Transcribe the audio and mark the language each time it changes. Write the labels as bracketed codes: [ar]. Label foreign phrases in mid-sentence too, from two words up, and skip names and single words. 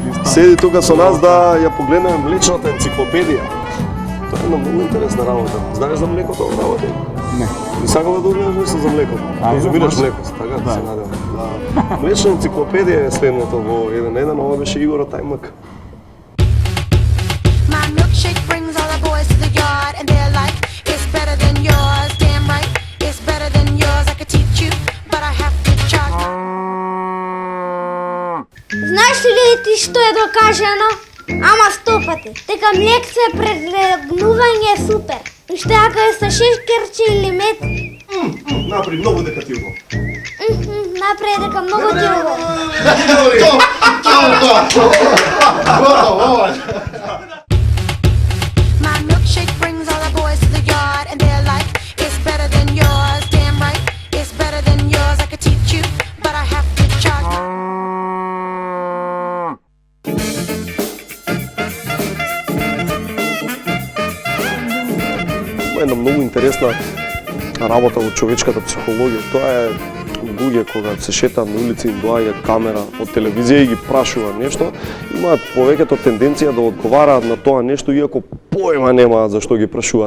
[mk] Седи тука со нас да ја погледнеме млечната енциклопедија. Тоа е една многу интересна работа. Знаеш за млекото ова работа? Не. И сакала да одгледаш нешто за млекото. Конзумираш млеко, така да се надевам. Да. Млечна енциклопедија е следното во 1:1, ова беше Игор од Тајмак. [en] My milkshake brings all the boys to the yard, and they're like, it's better than yours. Damn right, it's better than yours. I could teach you, but I have to charge. [mk] Знаеш ли ти што е докажано? Ама 100 пати. Дека млекце пред легнување е супер. И што ако е со шешкерче или мед, Напри, многу дека ти го. напред дека многу ти убаво. [en] My milkshake brings all the boys to the yard, and they're like, it's better than yours. Damn right, it's better than yours. I could teach you, but I have to charge. [mk] Има една многу интересна работа во човечката психологија. Тоа е луѓе кога се шетаат на улица им доаѓа камера од телевизија и ги прашува нешто, имаат повеќето тенденција да одговараат на тоа нешто иако појма немаат за што ги прашуваат.